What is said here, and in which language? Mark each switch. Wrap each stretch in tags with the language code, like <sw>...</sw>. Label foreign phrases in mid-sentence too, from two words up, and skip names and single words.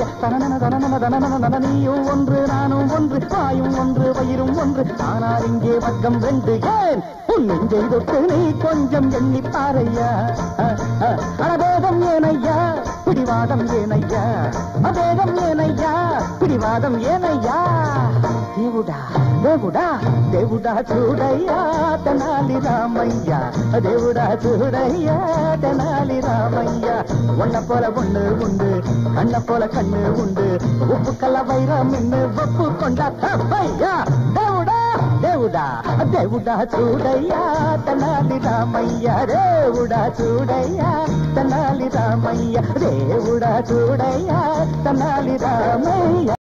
<ta>தனன தனன தனன தன, நீயும் ஒன்று நானும் ஒன்று, வாயும் ஒன்று வயிறும் ஒன்று, ஆனால் இங்கே வர்க்கம் ரெண்டு. ஏன் உன் நெஞ்சை தொட்டு நீ கொஞ்சம் எண்ணி பாறையா. அபேதம் ஏனையா பிடிவாதம் ஏனையா, அபேதம் ஏனையா பிடிவாதம் ஏனையா.</ta> <te>దేవుడా దేవుడా దేవుడా చూడయ్యా తెనాలి రామయ్య, దేవుడా చూడయ్యా తెనాలి రామయ్య.</te> <ta>ஒன்ன போல ஒண்ணு உண்டு, கண்ண போல கண்ணு உண்டு, உப்பு கல்ல வைரம் நின்னு ஒப்பு கொண்டா தப்பையா.</ta> <te>దేవుడా దేవుడా దేవుడా చూడయ్యా తెనాలి రామయ్య, దేవుడా చూడయ్యా తెనాలి రామయ్య, దేవుడా చూడయ్యా తెనాలి రామయ్య.</te>